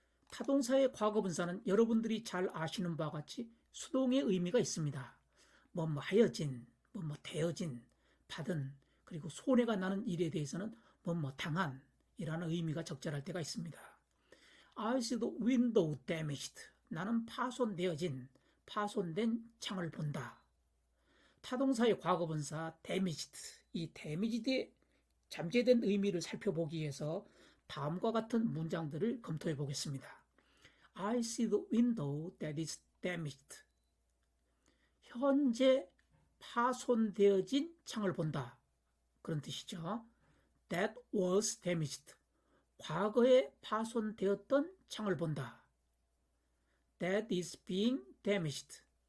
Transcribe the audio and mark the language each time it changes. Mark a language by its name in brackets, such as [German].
[Korean] 타동사의 과거분사는 여러분들이 잘 아시는 바와 같이 수동의 의미가 있습니다. 하여진, 되어진, 받은, 그리고 손해가 나는 일에 대해서는 당한 이라는 의미가 적절할 때가 있습니다. [English] I see the window damaged. [Korean] 나는 파손된 창을 본다. 타동사의 과거분사 damaged, 이 damage드의 잠재된 의미를 살펴보기 위해서 다음과 같은 문장들을 검토해 보겠습니다. [English] I see the window that is damaged. [Korean] 현재 파손되어진 창을 본다. 그런 뜻이죠. [English] That was damaged. [Korean] 과거에 파손되었던 창을 본다. [English] That is being damaged.